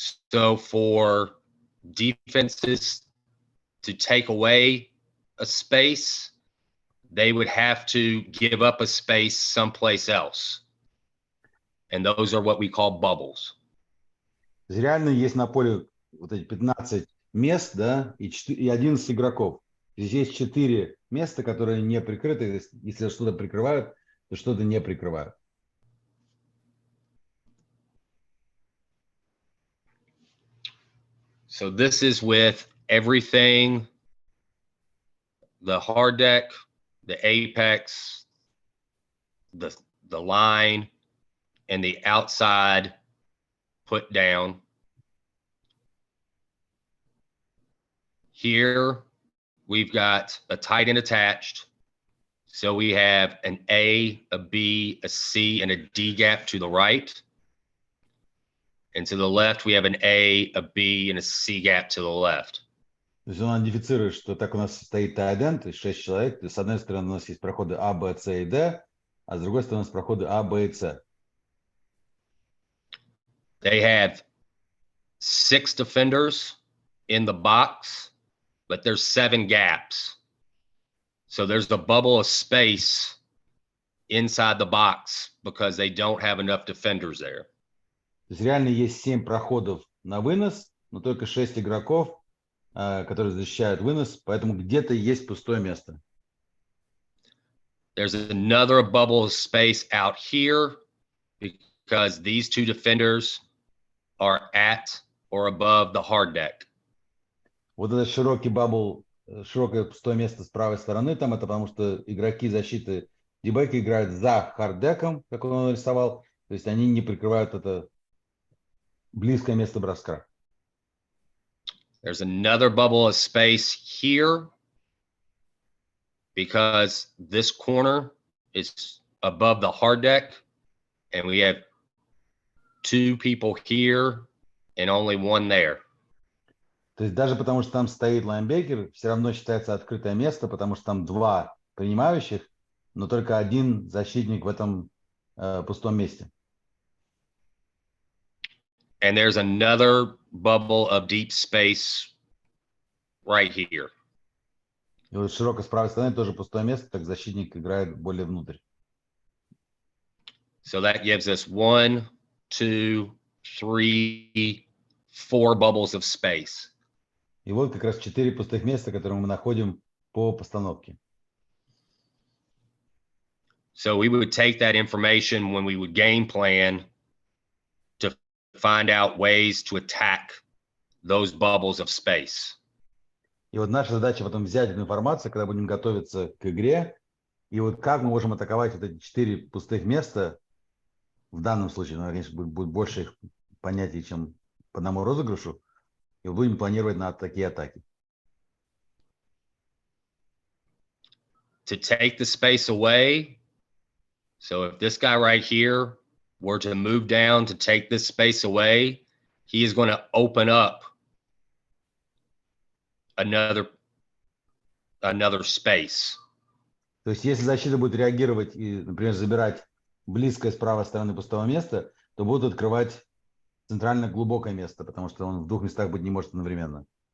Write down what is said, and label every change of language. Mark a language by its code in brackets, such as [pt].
[en] So for defenses to take away a space, they would have to give up a space someplace else. And those are what we call bubbles. [ru] Реально есть на поле вот эти 15 мест, да, и 11 игроков. Здесь есть 4 места, которые не прикрыты. Если что-то прикрывают, то что-то не прикрывают. [en] So this is with everything, the hard deck, the apex, the line, and the outside put down. Here, we've got a tight end attached. So we have an A, a B, a C, and a D gap to the right. And to the left, we have an A, a B, and a C gap to the left. [ru] То есть он идентифицирует, что так у нас стоит Т1, то есть 6 человек. То есть с одной стороны у нас есть проходы А, Б, С и Д, а с другой стороны у нас проходы А, Б и С. [en] They have 6 defenders in the box, but there's 7 gaps. So there's a bubble of space inside the box because they don't have enough defenders there. [ru] То есть реально есть 7 проходов на вынос, но только 6 игроков, которые защищают вынос, поэтому где-то есть пустое место. [en] There's another bubble of space out here because these 2 defenders are at or above the hard deck. [ru] Вот этот широкий бабл, широкое пустое место с правой стороны, там это потому что игроки защиты дебека играют за харддеком, как он нарисовал, то есть они не прикрывают это близкое место броска. [en] There's another bubble of space here because this corner is above the hard deck, and we have 2 people here and only 1 there. [ru] То есть даже потому что там стоит лайнбекер, все равно считается открытое место, потому что там 2 принимающих, но только 1 защитник в этом пустом месте. [en] And there's another bubble of deep space right here. [ru] И вот широко с правой стороны тоже пустое место, так защитник играет более внутрь. [en] So that gives us 1, 2, 3, 4 bubbles of space. [ru] И вот как раз 4 пустых места, которые мы находим по постановке. [en] So we would take that information when we would game plan to find out ways to attack those bubbles of space. [ru] И вот наша задача потом взять эту информацию, когда будем готовиться к игре, и вот как мы можем атаковать вот эти 4 пустых места в данном случае, ну, конечно, будет больше их понятий, чем по одному розыгрышу, и будем планировать на такие атаки. [en] To take the space away, so if this guy right here were to move down to take this space away, he is going to open up another space. [ru] То есть если защита будет реагировать и, например, забирать близкое с правой стороны пустого места, то будут открывать центрально глубокое место, потому что он в 2 местах быть не может одновременно.